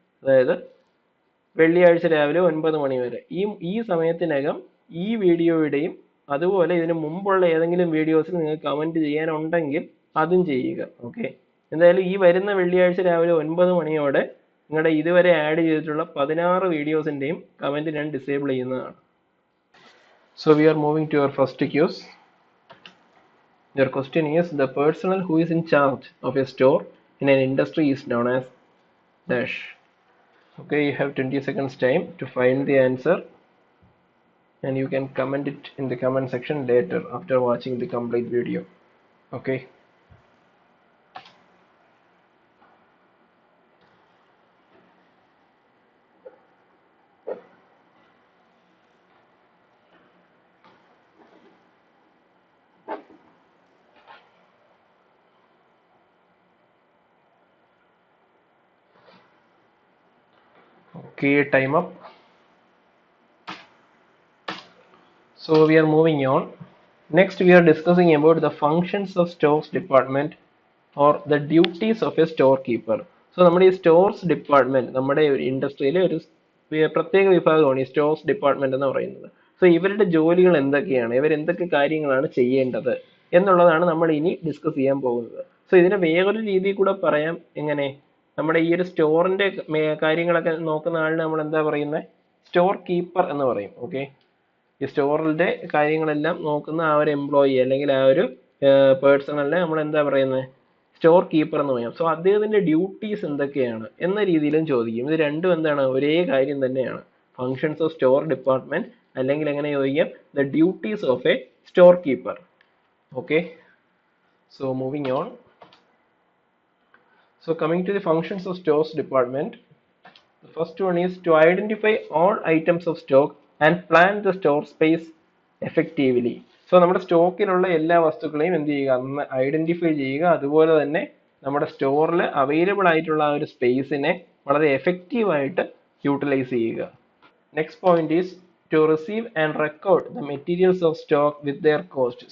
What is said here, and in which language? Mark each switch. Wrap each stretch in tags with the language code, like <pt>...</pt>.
<ml>അതായത് വെള്ളിയാഴ്ച രാവിലെ 9 മണി വരെ. ഈ സമയത്തിനകം ഈ വീഡിയോയുടെയും അതുപോലെ ഇതിന് മുമ്പുള്ള ഏതെങ്കിലും വീഡിയോസിൽ നിങ്ങൾക്ക് കമൻറ്റ് ചെയ്യാനുണ്ടെങ്കിൽ അതും ചെയ്യുക. ഓക്കെ, എന്തായാലും ഈ വരുന്ന വെള്ളിയാഴ്ച രാവിലെ 9 മണിയോടെ നിങ്ങളുടെ ഇതുവരെ ആഡ് ചെയ്തിട്ടുള്ള 16 വീഡിയോസിൻ്റെയും കമൻറ്റ് ഞാൻ ഡിസേബിൾ ചെയ്യുന്നതാണ്.</ml> <en>So we are moving to our first quiz. Your question is, the personnel who is in charge of a store in an industry is known as dash. Okay, you have 20 seconds time to find the answer, and you can comment it in the comment section later after watching the complete video. Okay. Okay, time up. So we are moving on. Next we are discussing about the functions of stores department or the duties of a storekeeper.</en> <ml>So നമ്മുടെ ഈ stores department നമ്മുടെ ഇൻഡസ്ട്രിയിലെ ഒരു പ്രത്യേക വിഭാഗമാണ് ഈ stores department എന്ന് പറയുന്നത്. So ഇവരുടെ ജോലികൾ എന്തൊക്കെയാണ്, ഇവരെന്തൊക്കെ കാര്യങ്ങളാണ് ചെയ്യേണ്ടത് എന്നുള്ളതാണ് നമ്മൾ ഇനി ഡിസ്കസ് ചെയ്യാൻ പോകുന്നത്. സോ ഇതിനെ വേറൊരു രീതിയിൽ കൂടെ പറയാം. എങ്ങനെ? നമ്മുടെ ഈ ഒരു സ്റ്റോറിന്റെ കാര്യങ്ങളൊക്കെ നോക്കുന്ന ആളിന് നമ്മൾ എന്താ പറയുന്നത്? സ്റ്റോർ കീപ്പർ എന്ന് പറയും. ഓക്കെ, ഈ സ്റ്റോറിന്റെ കാര്യങ്ങളെല്ലാം നോക്കുന്ന ആ ഒരു എംപ്ലോയി അല്ലെങ്കിൽ ആ ഒരു പേഴ്സണലിനെ നമ്മൾ എന്താ പറയുന്നത്? സ്റ്റോർ കീപ്പർ എന്ന് പറയാം. സോ അദ്ദേഹത്തിന്റെ ഡ്യൂട്ടീസ് എന്തൊക്കെയാണ് എന്ന രീതിയിലും ചോദിക്കും. ഇത് രണ്ടും എന്താണ്? ഒരേ കാര്യം തന്നെയാണ്.</ml> <en>functions of store department,</en> <ml>അല്ലെങ്കിൽ എങ്ങനെ ചോദിക്കാം?</ml> <en>The duties of a store keeper. Okay, so moving on. So coming to the functions of stores department, the first one is to identify all items of stock and plan the store space effectively.</en> <ml>So നമ്മുടെ സ്റ്റോക്കിലുള്ള എല്ലാ വസ്തുക്കളെയും എന്ത് ചെയ്യുക? ഒന്ന് identify ചെയ്യുക. അതുപോലെ തന്നെ നമ്മുടെ സ്റ്റോറിൽ അവൈലബിൾ ആയിട്ടുള്ള ആ ഒരു സ്പേസിനെ വളരെ എഫക്റ്റീവ് ആയിട്ട് യൂട്ടിലൈസ് ചെയ്യുക.</ml> <en>Next point is to receive and record the materials of stock with their cost.</en>